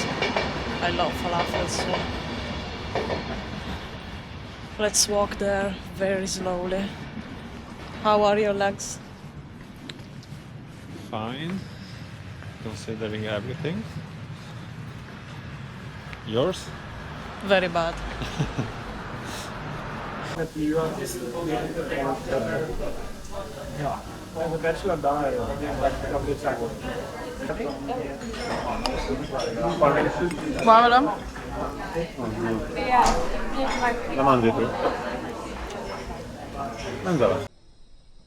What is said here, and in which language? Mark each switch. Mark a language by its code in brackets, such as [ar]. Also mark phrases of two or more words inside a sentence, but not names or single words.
[en] I love falafels, so let's walk there very slowly. How are your legs? Fine, considering everything. Yours? Very bad. [sv] Var med dem? [it] La mangi tu? Mangiala.